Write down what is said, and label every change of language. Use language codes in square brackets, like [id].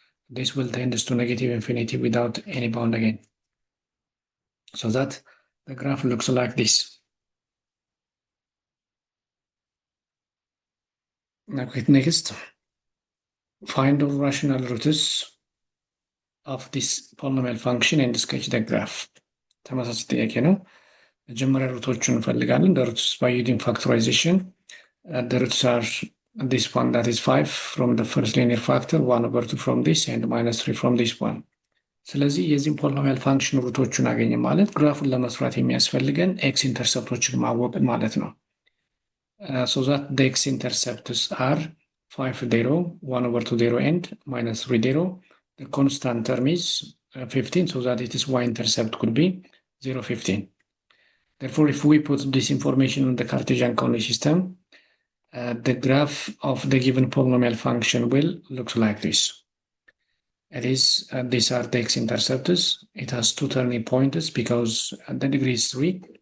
[en] This will tend to negative infinity without any bound again, so that the graph looks like this. Okay, next, find all rational roots of this polynomial function and sketch the graph. [am] ተመሳሳይ ጥያቄ ነው። መጀመሪያ ሩቶቹን እንፈልጋለን። [en] the roots by using factorization. The roots are this one, that is 5 from the first linear factor, 1 over 2 from this, and minus 3 from this one. [am] ስለዚህ የዚህም ፖሊኖሚያል ፋንክሽን ሩቶቹን አገኘ ማለት ግራፉን ለመስራት የሚያስፈልገን ኤክስ ኢንተርሰፕቶችን ማወቅን ማለት ነው። [en] So that the x-intercepts are 5 0, 1 over 2 0, and minus 3 0. The constant term is 15, so that it is y-intercept could be 0 15. Therefore, if we put this information on the Cartesian coordinate system, the graph of the given polynomial function will look like this. It is these are the x-intercepts. It has 2 turning points because the degree is 3.